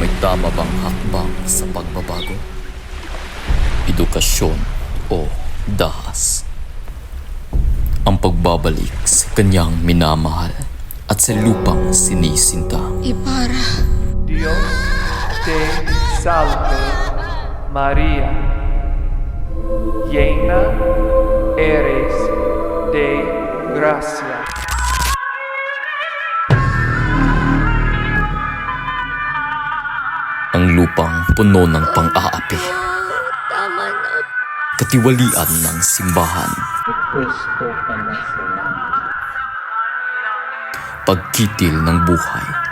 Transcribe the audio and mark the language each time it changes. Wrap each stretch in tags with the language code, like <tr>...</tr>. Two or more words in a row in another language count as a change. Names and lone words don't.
<tl>Tama bang hakbang sa pagbabago? Edukasyon o dahas? Ang pagbabalik sa kanyang minamahal at sa lupang sinisinta. Ibarra.</tl> <es>Dios te salve María, llena eres de gracia.</es> <tl>Ang lupang puno ng pang-aapi. Tama na. Katiwalian ng simbahan. Pagkitil ng buhay.</tl>